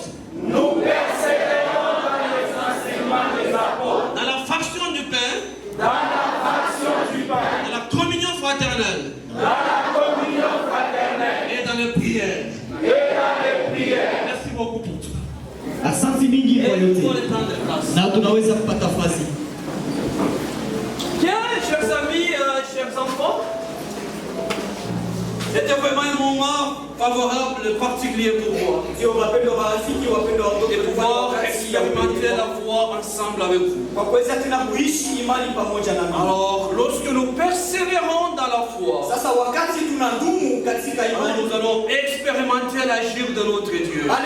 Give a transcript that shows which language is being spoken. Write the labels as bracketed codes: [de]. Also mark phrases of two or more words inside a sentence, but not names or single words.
[fr] Nous persévérons dans les enseignements des apôtres. Dans la fraction du pain. Dans la fraction du pain. Dans la communion fraternelle. Dans la communion fraternelle. Et dans les prières. Et dans les prières. Merci beaucoup pour tout. [sw] Asante mingi kwa [fr] Et nous pouvons [sw] yote. [fr] les prendre de place. [sw] Na tunaweza kupata fasi. [fr] Bien, chers amis, chers enfants, c'était vraiment un moment favorable, particulier pour moi. Et pouvoir expérimenter la foi ensemble avec vous. Alors, lorsque nous persévérons dans la foi, nous allons expérimenter l'agir de notre Dieu.